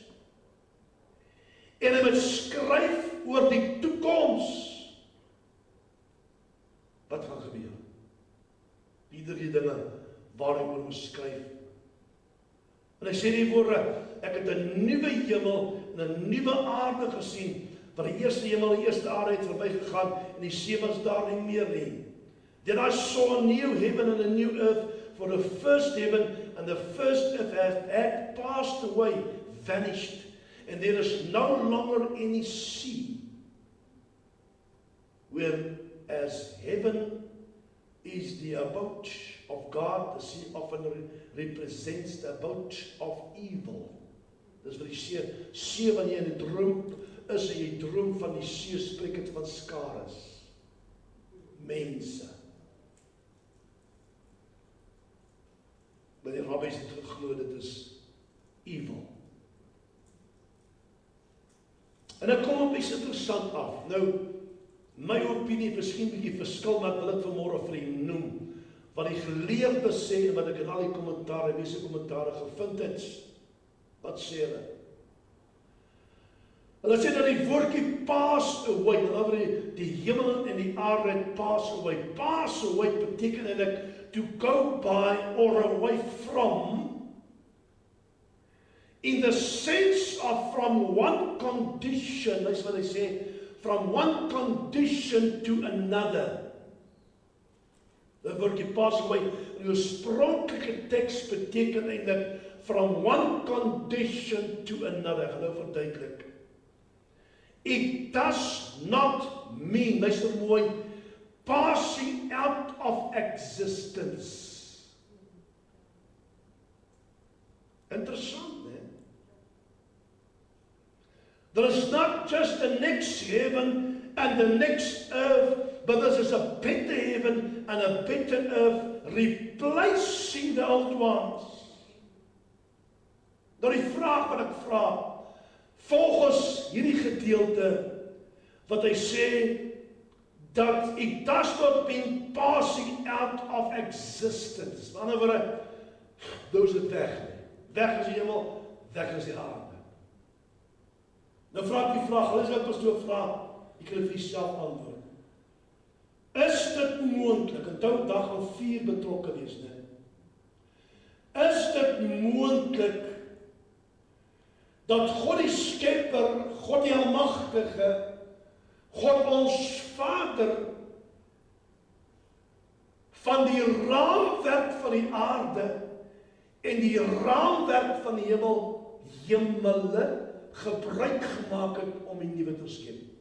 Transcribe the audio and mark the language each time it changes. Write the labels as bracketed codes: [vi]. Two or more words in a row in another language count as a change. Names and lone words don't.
[af] En hy beskryf oor die toekoms wat gaan gebeur. Die drie dinge waar hy oor beskryf. En hy sê die woorde, ek het 'n nuwe hemel en 'n nuwe aarde gesien, want die eerste hemel en die eerste aarde het verbygegaan en die see was daar nie meer nie. [en] Then I saw a new heaven and a new earth, for the first heaven and the first earth had passed away, vanished, and there is no longer any sea. Whereas heaven is the abode of God, the sea often represents the abode of evil. [af] Dis wat die see wanneer jy in 'n droom is en jy droom van die see, spreek dit van skares, mense. Maar die rabbies het geglo dit is evil. En dan kom op iets interessant af. Nou, my opinie miskien bietjie verskil, maar ek wil dit vanmôre vir u noem. Wat die geleerdes sê en wat ek in al die kommentare, mense kommentare gevind het. Wat sê hulle? Hulle sê dat die woordjie [en] pass away, [af] dat die hemel en die aarde [en] pass away. Pass away [af] beteken eintlik [en] to go by or away from, in the sense of from one condition, [af] dis wat hy sê, [en] from one condition to another. [af] Dat woordjie [en] pass away, [af] in die oorspronklike teks beteken eintlik [en] from one condition to another. [af] Ek gaan nou verduidelik. [en] It does not mean, [af] luister mooi, [en] passing out of existence. [af] Interessant, né? [en] There is not just the next heaven and the next earth, but there is a better heaven and a better earth replacing the old ones. [af] Nou die vraag wat ek vra, volgens hierdie gedeelte, wat hy sê, dat [en] it does not mean passing out of existence. [af] Met ander woorde, nou is dit weg nie. Weg is die hemel, weg is die aarde. Nou vra ek die vraag, hulle is wat pastoor vra, jy kan dit vir jouself antwoord. Is dit moontlik, onthou dag al 4 betrokke wees, né? Is dit moontlik dat God die Skepper, God die Almagtige, God ons Vader, van die raamwerk van die aarde en die raamwerk van die hemel, hemele, gebruik gemaak het om die nuwe te skep.